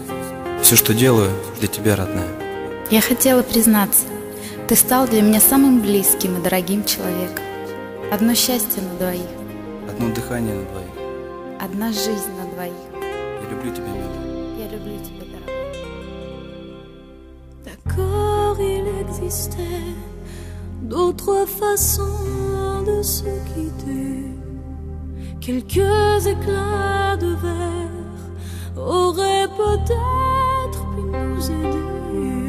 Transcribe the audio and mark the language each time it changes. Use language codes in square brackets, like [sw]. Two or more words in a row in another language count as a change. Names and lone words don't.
[ru] Все, что делаю, для тебя, родная. Я хотела признаться, ты стал для меня самым близким и дорогим человеком. Одно счастье на двоих. Одно дыхание на двоих. Одна жизнь на двоих. Я люблю тебя, милая. Я люблю тебя, дорогой. [fr] D'accord, il existait d'autres façons de se quitter. Quelques éclats de verre auraient peut-être pu nous aider.